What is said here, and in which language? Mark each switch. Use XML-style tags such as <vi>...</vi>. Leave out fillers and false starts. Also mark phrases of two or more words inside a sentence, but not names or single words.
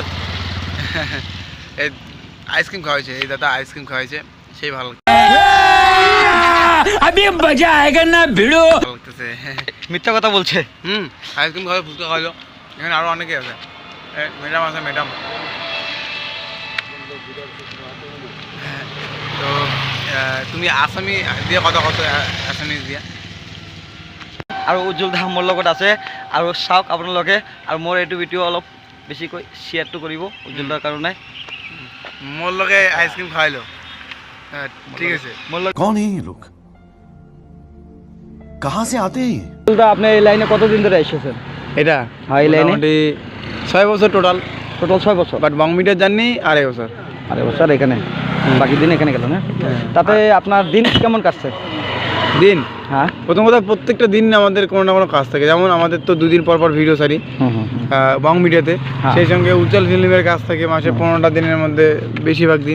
<bn>এই আইসক্রিম খাওয়াইছে, এই দাদা আইসক্রিম খাওয়াইছে, সেই ভালো লাগতেছে। মিথ্যা কথা বলছে। আইসক্রিম খাওয়াই, ফুচকা খাওয়াইলো, এখানে আরও অনেকে আছে, ম্যাডাম আছে, ম্যাডাম। তো তুমি আসামি দিয়ে কথা কত আসামি দিয়া</bn> <as>আৰু উজ্জ্বল দা মোৰ লগত আছে, আৰু চাওক আপোনালোকে, আৰু মোৰ এইটো ভিডিঅ' অলপ বেছিকৈ শ্বেয়াৰটো কৰিব উজ্জ্বল দাৰ কাৰণে।</as> <bn>মোৰ লগে আইসক্রিম খাওয়াইলো, ঠিক আছে।</bn> <hi>कौन है ये लोग, कहाँ से आते हैं?</hi> <bn>উজ্জ্বল দা আপনি এই লাইনে কতদিন ধরে এসেছেন? এটা হ্যাঁ, এই লাইনে মোটামুটি 6 বছর টোটাল 6 বছর। বাট বং মিটার জার্নি 2.5 বছর। 2.5 বছর এখানে, বাকি দিন এখানে গেল না? তাতে আপনার দিন কেমন কাটছে? দিন হ্যাঁ, প্রথম কথা প্রত্যেকটা দিন আমাদের কোনো না কোনো কাজ থাকে, যেমন আমাদের তো 2 দিন পর পর ভিডিও সারি বং মিডিয়াতে, সেই সঙ্গে উজ্জ্বল ফিল্মের কাজ থাকে মাসে 15টা দিনের মধ্যে বেশিরভাগ দিন।</bn>